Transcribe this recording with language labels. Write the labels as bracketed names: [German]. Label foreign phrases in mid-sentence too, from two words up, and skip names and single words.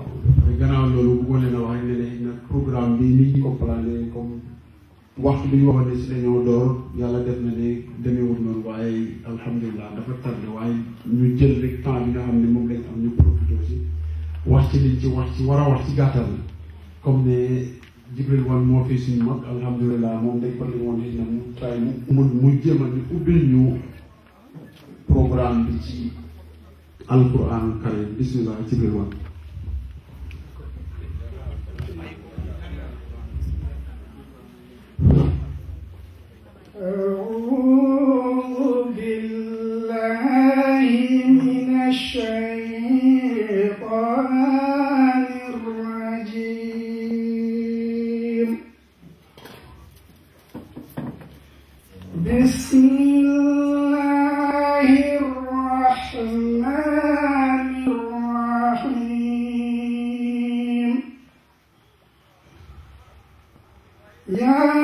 [Wolof] gannaaw loolu bëggoon leen a wax ne nag programme bi ni ñu ko plané comme waxtu bi ñu waxoon ne si dañoo door yàlla def na ne demeewul noonu waaye alhamdulilah dafa tardé waaye ñu jël rek temps bi nga xam ne moom lañ am ñu profité si wax ci liñ ci wax ci war a wax ci gàttal comme ne Jibril Wan moo fi suñu mag alhamdulilah moom dañ ko li woon na mu tray mu jéem a ñu ubbil ñu programme bi ci [Arabic] القرآن الكريم بسم الله [Wolof] Jibril Wan [Arabic] أعوذ بالله من الشيطان الرجيم بسم الله الرحمن الرحيم يا